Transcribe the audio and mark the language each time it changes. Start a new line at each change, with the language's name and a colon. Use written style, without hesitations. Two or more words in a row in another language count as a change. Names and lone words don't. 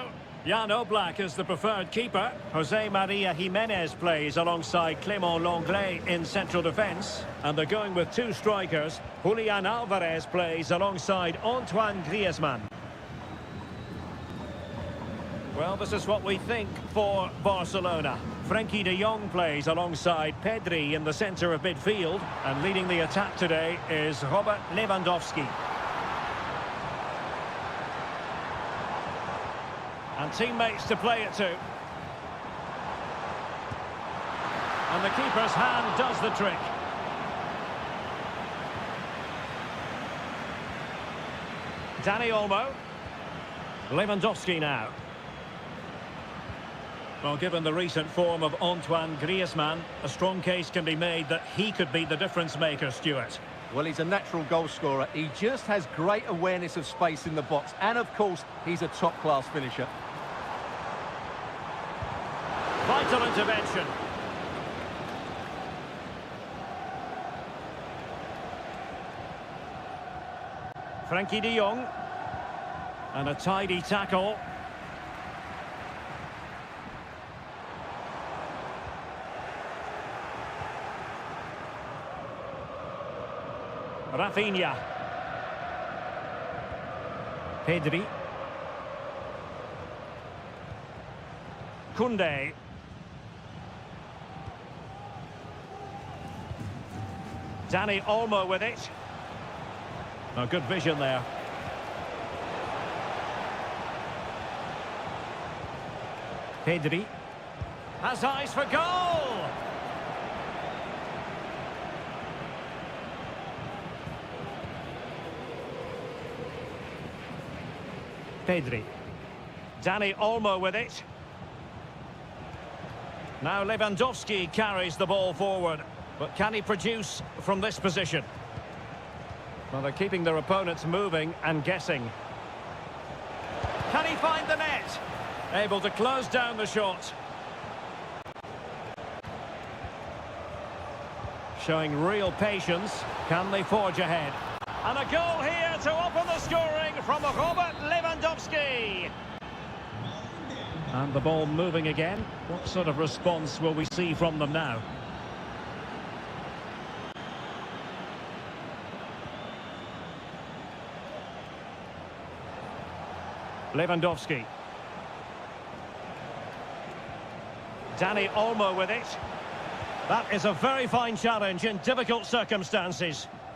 English: Jan Oblak is the preferred keeper. Jose Maria Jimenez plays alongside Clément Lenglet in central defence. And they're going with two strikers. Julian Alvarez plays alongside Antoine Griezmann. Well, this is what we think for Barcelona. Frenkie de Jong plays alongside Pedri in the centre of midfield. And leading the attack today is Robert Lewandowski. And teammates to play it to. And the keeper's hand does the trick. Dani Olmo. Lewandowski now. Well, given the recent form of Antoine Griezmann, a strong case can be made that he could be the difference maker, Stuart. Well, he's a natural goal scorer. He just has great awareness of space in the box. And, of course, he's a top-class finisher. Vital intervention. Frenkie de Jong. And a tidy tackle. Rafinha. Pedri. Koundé. Dani Olmo with it. Oh, good vision there. Pedri. Has eyes for goal! Pedri. Dani Olmo with it. Now Lewandowski carries the ball forward. But can he produce from this position? Well, they're keeping their opponents moving and guessing. Can he find the net? Able to close down the shot. Showing real patience. Can they forge ahead? And a goal here to open the scoring from Robert Lewandowski. And the ball moving again. What sort of response will we see from them now? Lewandowski. Dani Olmo with it. That is a very fine challenge in difficult circumstances.